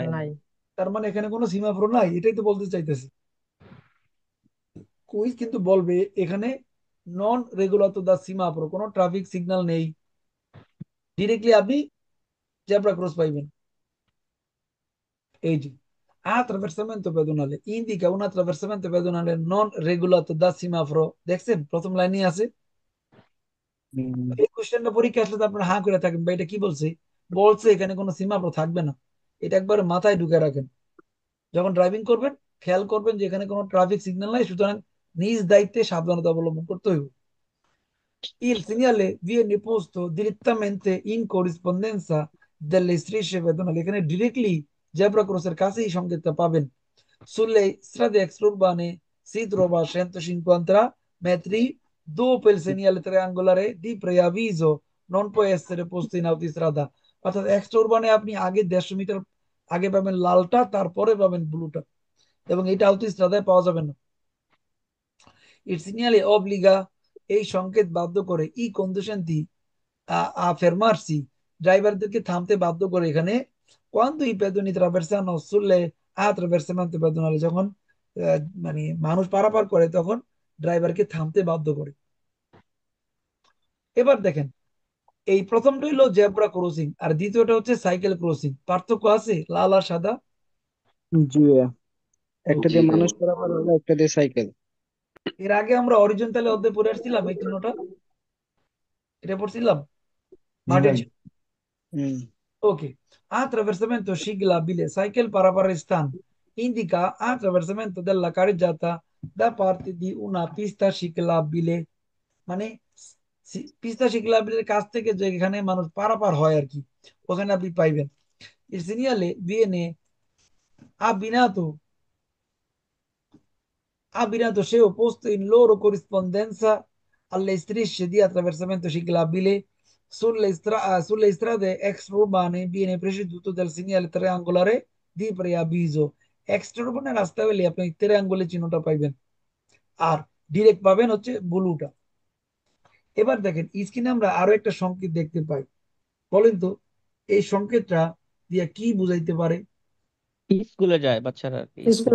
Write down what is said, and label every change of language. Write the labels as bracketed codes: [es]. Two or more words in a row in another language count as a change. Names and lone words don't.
[bn] তার মানে এখানে কোনো সীমাফ্রো নাই, এটাই তো বলতে চাইতেছি। কুইজ কিন্তু বলবে এখানে [it] non regolato da semaforo, [bn] কোনো [en] traffic signal [bn] নেই, ডিরেক্টলি আপনি [en] zebra cross [bn] পাইবেন। এই যে [it] attraversamento pedonale indica un attraversamento pedonale non regolato da semaforo, [bn] দেখছেন প্রথম লাইনে আছে। এই কোশ্চেনটা পরীক্ষা আসলে তো আপনারা হাঁ করে থাকেন ভাই, এটা কি বলছে? বলছে এখানে কোনো সীমাফো থাকবে না। এটা একবার মাথায় ঢুকে রাখেন, যখন ড্রাইভিং করবেন খেয়াল করবেন যে এখানে কোনো [en] traffic signal [bn] নাই, সুতরাং নিজ দায়িত্বে সাবধানতা অবলম্বন করতে হইব। [it] Il segnale viene posto direttamente in corrispondenza delle strisce pedonali, [bn] এখানে ডিরেক্টলি [en] zebra cross [bn] কাছে এই সংকেতটা পাবেন। [it] Sulle strade extraurbane si trova a 150 metri dopo il segnale triangolare di preavviso, non può essere posto in autostrada। [bn] অর্থাৎ এক্সট্রা উরবানে আপনি আগে 150 মিটার আগে পাবেন লালটা, তারপরে পাবেন ব্লুটা, এবং এটা autostradaয় পাওয়া যাবে না। [it] Il segnale obbliga, [bn] এই সংকেত বাধ্য করে, ই কন্ডিশনটি fermarsi, ড্রাইভারদেরকে থামতে বাধ্য করে এখানে। [it] quando i pedoni traversano sulle attraversamento pedonale, [bn] যখন মানে মানুষ পারাপার করে তখন ড্রাইভারকে থামতে বাধ্য করে। এবার দেখেন, এই প্রথমটা হলো [en] zebra crossing, [bn] আর দ্বিতীয়টা হচ্ছে [en] cycle crossing. [bn] পার্থক্য আছে লাল আর সাদা? জি ভাইয়া, একটা Okay. দিয়ে মানুষ পারাপার হবে, একটা দিয়ে সাইকেল। এর আগে আমরা অরিজন্টালে অধ্যায় পড়ে আসছিলাম এই চিহ্নটা, এটা পড়ছিলাম জি ভাই। ভার্টিক্যাল। হুম। [it] Ok, attraversamento ciclabile, cycle paraparestan, indica attraversamento della carreggiata da parte di una pista ciclabile, [bn] মানে পিস্তা ciclabile কাছ থেকে যেখানে মানুষ পারাপার হয় আর কি, ওখানে আপনি পাইবেন। [it] Il segnale viene abbinato abbinato se opposto in loro corrispondenza alle strisce di attraversamento ciclabile. Sulle strade extraurbane viene preceduto dal segnale triangolare di preavviso। [bn] এক্সট্রা রাস্তা হলে আপনি ট্রায়াঙ্গলের চিহ্নটা পাইবেন, আর ডিরেক্ট পাবেন হচ্ছে ব্লুটা। এবার দেখেন স্ক্রিনে আমরা আরো একটা সংকেত দেখতে পাই, বলেন তো এই সংকেতটা দিয়ে কি বুঝাইতে পারে? স্কুলে যায় বাচ্চারা, স্কুল।